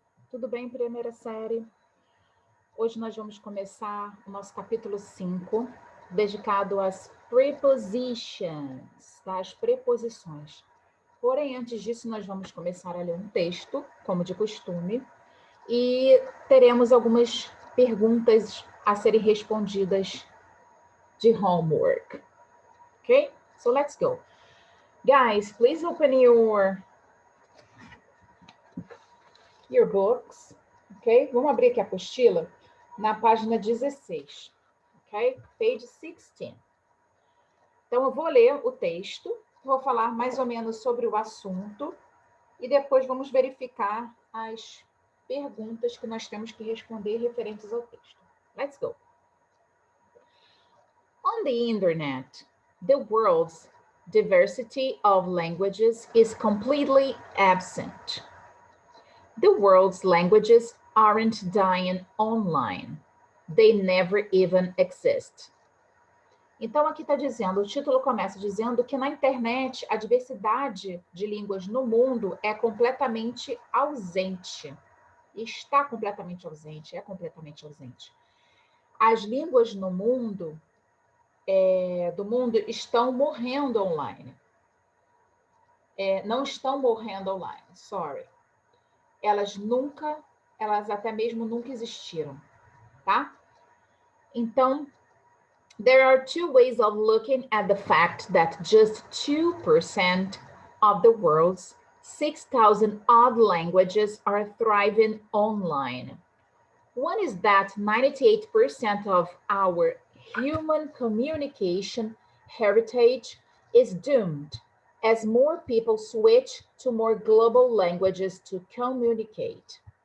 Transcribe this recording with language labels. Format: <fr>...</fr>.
<pt>Tudo bem, primeira série? Hoje nós vamos começar o nosso capítulo 5, dedicado às prepositions, tá? As preposições. Porém, antes disso, nós vamos começar a ler um texto, como de costume, e teremos algumas perguntas a serem respondidas de homework.</pt> <en>Ok? So let's go. Guys, please open your books, ok?</en> <pt>Vamos abrir aqui a apostila na página 16, ok?</pt> <en>Page 16.</en> <pt>Então, eu vou ler o texto, vou falar mais ou menos sobre o assunto e depois vamos verificar as perguntas que nós temos que responder referentes ao texto.</pt> <en>Let's go. On the internet, the world's diversity of languages is completely absent. The world's languages aren't dying online. They never even exist.</en> <pt>Então, aqui está dizendo, o título começa dizendo que na internet a diversidade de línguas no mundo é completamente ausente. Está completamente ausente, é completamente ausente. As línguas no mundo, do mundo estão morrendo online. Não estão morrendo online, sorry. Elas até mesmo nunca existiram, tá?</pt> <en>Então, there are two ways of looking at the fact that just 2% of the world's 6,000 odd languages are thriving online. One is that 98% of our human communication heritage is doomed as more people switch to more global languages to communicate.</en>